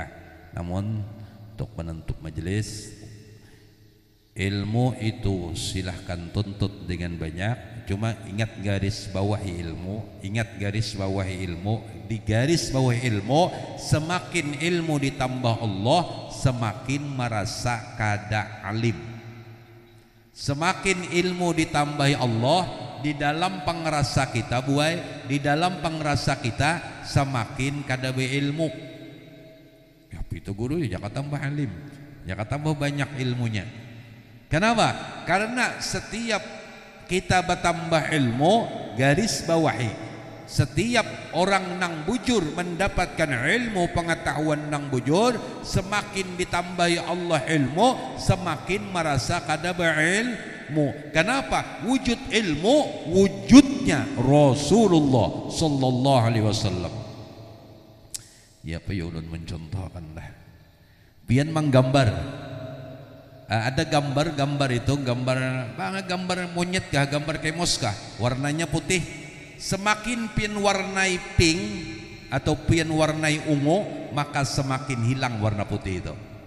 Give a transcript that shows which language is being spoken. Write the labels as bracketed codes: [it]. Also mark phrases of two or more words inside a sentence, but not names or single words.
[bjn] Namun untuk menutup majelis, ilmu itu silahkan tuntut dengan banyak, cuma ingat garis bawahi ilmu, ingat garis bawahi ilmu, di garis bawahi ilmu, semakin ilmu ditambah Allah, semakin merasa kada alim. Semakin ilmu ditambahi Allah di dalam pengerasa kita, buai, di dalam pengerasa kita semakin kada berilmu. Ya itu guru ya jangan tambah alim, jangan tambah banyak ilmunya. Kenapa? Karena setiap kita bertambah ilmu, garis bawahi, setiap orang nang bujur mendapatkan ilmu pengetahuan nang bujur, semakin ditambahi Allah ilmu, semakin merasa kada berilmu. Kenapa? Wujud ilmu, wujudnya Rasulullah [ar] sallallahu alaihi wasallam. [bjn] Ya apa ya ulun mencontohkan lah. Pian menggambar. Ada gambar itu gambar monyet kah, gambar kemos kah, warnanya putih. Semakin pian warnai pink atau pian warnai ungu, maka semakin hilang warna putih itu.